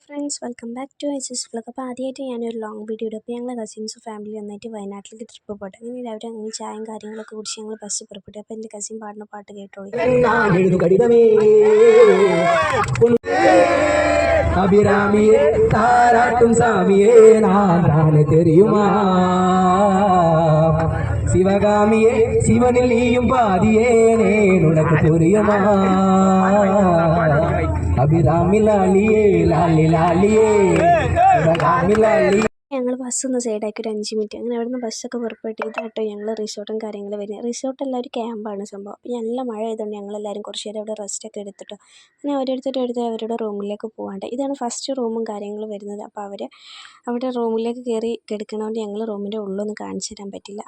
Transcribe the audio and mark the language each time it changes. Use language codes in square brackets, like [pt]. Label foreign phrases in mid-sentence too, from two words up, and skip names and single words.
[en] Friends, welcome back to Aisa's vlog. [ml] അപ്പോൾ ആദ്യമായിട്ട് ഞാനൊരു [en] long video [ml] ഇടും. അപ്പോൾ ഞങ്ങൾ [en] cousins family [ml] ഒന്നായിട്ട് വയനാട്ടിലേക്ക് ട്രിപ്പ് പോട്ടെ. അങ്ങനെ രാവിലെ അങ്ങനെ ചായയും കാര്യങ്ങളൊക്കെ കുടിച്ച് ഞങ്ങൾ ബസ് പുറപ്പെട്ടു. അപ്പോൾ എൻ്റെ കസിൻ പാടുന്ന പാട്ട് കേട്ടോളി. [ta] அபிராமியே தாராட்டும் சாமியே நான் தானே தெரியுமா சிவகாமியே சிவனில் நீயும் பாதியே நேன் உனக்கு புரியுமா அபிராமி லாலியே லாலி லாலியே சிவகாமி லாலி [ml] ഞങ്ങൾ ബസ്സൊന്ന് സൈഡാക്കി ഒരു 5 മിനിറ്റ് അങ്ങനെ അവിടെ നിന്ന് ബസ്സൊക്കെ പുറപ്പെട്ട് ഇതാട്ടോ ഞങ്ങൾ റിസോർട്ടും കാര്യങ്ങളും വരുന്നത്. റിസോർട്ടെല്ലാം ഒരു ക്യാമ്പാണ് സംഭവം. അപ്പോൾ നല്ല മഴ ആയതുകൊണ്ട് ഞങ്ങളെല്ലാവരും കുറച്ച് നേരം അവിടെ റെസ്റ്റൊക്കെ എടുത്തിട്ടോ അങ്ങനെ ഓരോരുത്തർ അവരുടെ റൂമിലേക്ക് പോകാണ്ട്. ഇതാണ് ഫസ്റ്റ് റൂമും കാര്യങ്ങളും വരുന്നത്. അപ്പോൾ അവിടെ റൂമിലേക്ക് കയറി കിടക്കണോണ്ട് ഞങ്ങൾ റൂമിൻ്റെ ഉള്ളൊന്നും കാണിച്ചു തരാൻ പറ്റില്ല.